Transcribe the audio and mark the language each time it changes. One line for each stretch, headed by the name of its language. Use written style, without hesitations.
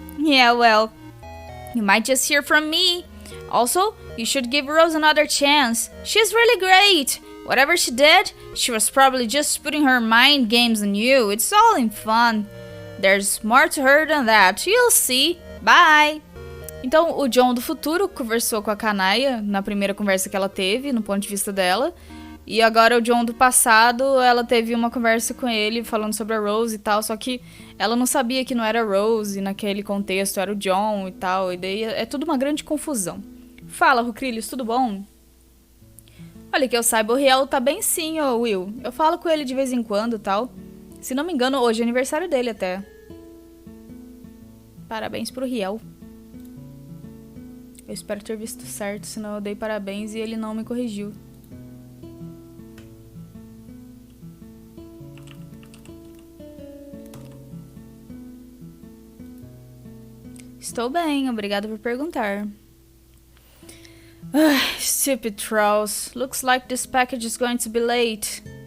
English: Yeah, well, you might just hear from me. Also, you should give Rose another chance. She's really great. Whatever she did, she was probably just putting her mind games on you. It's all in fun. There's more to her than that. You'll see. Bye!
Portuguese: Então, o John do futuro conversou com a Kanaya na primeira conversa que ela teve, no ponto de vista dela. E agora o John do passado, ela teve uma conversa com ele falando sobre a Rose e tal, só que ela não sabia que não era a Rose, naquele contexto era o John e tal, e daí é tudo uma grande confusão. Fala, Rucrilhos, tudo bom? Olha, que eu saiba, o Riel tá bem sim, ô Will. Eu falo com ele de vez em quando e tal. Se não me engano, hoje é aniversário dele até. Parabéns pro Riel. Eu espero ter visto certo, senão eu dei parabéns e ele não me corrigiu. Estou bem, obrigada por perguntar.
English: Stupid trolls. Looks like this package is going to be late.